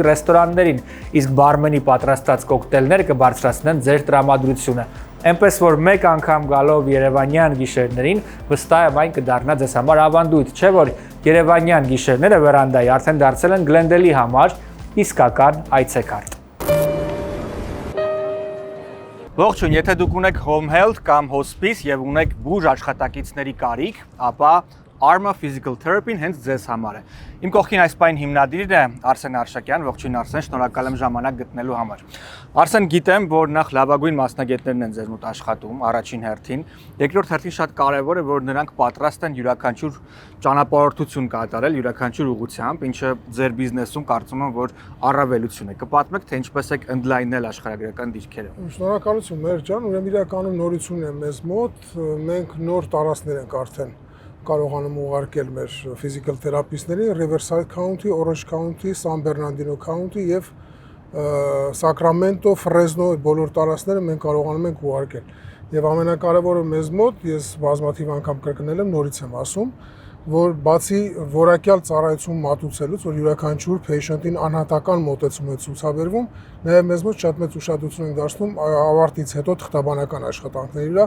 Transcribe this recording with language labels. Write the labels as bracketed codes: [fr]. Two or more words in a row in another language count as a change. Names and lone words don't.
[hy] ռեստորաններին, իսկ բարմենի պատրաստած կոկտեյլները կբարձրացնեն ձեր տրամադրությունը։ Այնպես որ մեկ անգամ գալով Երևանյան գիշերներին, վստահ եմ այն կդառնա ձեզ համար ավանդույթ, չէ՞ որ Երևանյան գիշերները Վերանդայի արդեն դարձել են Գլենդելի համար իսկական այցեքարտ։ Ողջույն, եթե դուք ունեք [en] home health [hy] կամ hospice եւ ունեք բուժ աշխատակիցների կարիք, ապա Arma Physical Therapy-ն հենց ձեզ համար է։ Իմ կողքին այս պայն հիմնադիրն է Արսեն Արշակյան, ողջույն Արսեն, շնորհակալ եմ ժամանակ գտնելու համար։ Արսեն, գիտեմ, որ նախ լավագույն մասնագետներն են ձեզ մոտ աշխատում, առաջին հերթին, երկրորդ հերթին շատ կարևոր է, որ նրանք պատրաստ են յուրաքանչյուր ճանապարհորդություն կատարել յուրաքանչյուր ուղղությամբ, ինչը ձեր բիզնեսում կարծում եմ, որ առավելություն է։ Կպատմեք, թե ինչպես եք ընդլայնել աշխարհագրական դիրքերը։ Շնորհակալություն, մեր ջան, ուրեմն իրականում նորություն է մեզ մոտ, մենք նոր տարածքներ ենք արդեն կարողանում ուղարկել մեր [en] physical therapist- [hy] ներին Riverside County, Orange County, San Bernardino County եւ Sacramento, Fresno բոլոր տարածքները մենք կարողանում ենք ուղարկել։ Եվ ամենակարևորը մեզ մոտ, ես բազմաթիվ անգամ կրկնել եմ, նորից եմ ասում, որ բացի որակյալ ծառայություն մատուցելուց, որ յուրաքանչյուր patient-ին անհատական մոտեցում է ցուցաբերվում, նաև մեզ մոտ շատ մեծ ուշադրություն ենք դարձնում ավարտից հետո թղթաբանական աշխատանքների վրա,